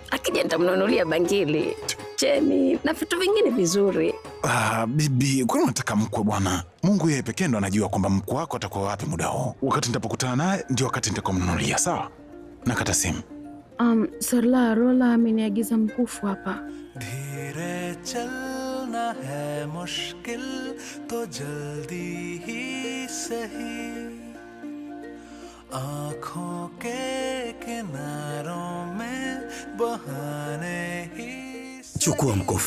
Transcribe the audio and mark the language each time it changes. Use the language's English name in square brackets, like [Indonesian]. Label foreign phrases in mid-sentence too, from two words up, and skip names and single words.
[Swahili] Akija nitamnunulia bangili, cheni na vitu vingine vizuri. Bibi, kwani unataka mkwe bwana? Mungu yeye pekee ndo anajua kwamba mkwe wako atakuwa wapi muda huo. Wakati nitapokutana naye ndio wakati nitakomnunulia, sawa? Nakata simu. Sarla Rola ameniagiza mkufu hapa. [Hindi] धीरे चलना है मुश्किल तो जल्दी ही सही आँखों के किनारों में बहाने ही [Swahili] Chukua mkufu.